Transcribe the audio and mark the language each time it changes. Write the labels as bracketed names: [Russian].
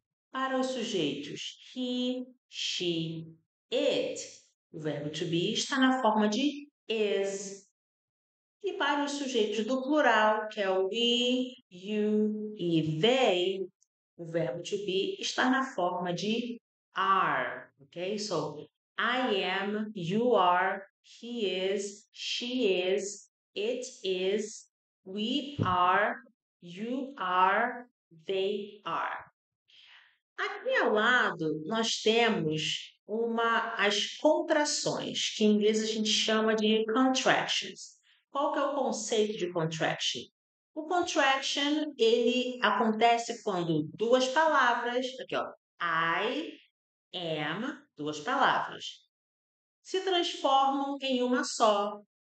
[Portuguese] Para os sujeitos he, she, it, o verbo to be está na forma de is. E para os sujeitos do plural, que é o we, you e they, o verbo to be está na forma de are, ok? [English] So, I am, you are, he is, she is, it is, we are, you are, they are. [Portuguese] Aqui ao lado, nós temos as contrações, que em inglês a gente chama de contractions. Qual que é o conceito de contraction? O contraction, ele acontece quando duas palavras, aqui ó, I am, duas palavras, se transformam em uma só.